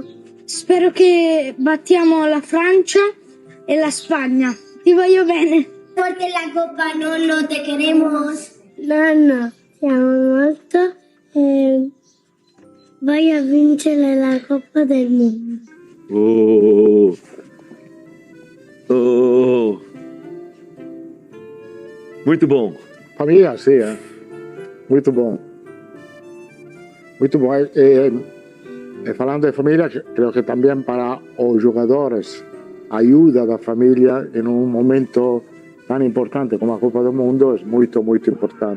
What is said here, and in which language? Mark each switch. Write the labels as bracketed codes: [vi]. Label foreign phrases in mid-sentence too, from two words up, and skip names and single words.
[it] Spero che battiamo la Francia e la Spagna. Ti voglio bene. [es] Porque la Copa, [it] nonno, [es] te queremos. [it] Nonno, ti amo molto e voglio vincere la Coppa del Mondo. Oh. [pt] Muito bom. Família, sim, Muito bom. Muito bom. E falando de família, creio que também para os jogadores, a ajuda da família em um momento tão importante como a Copa do Mundo é muito, muito importante.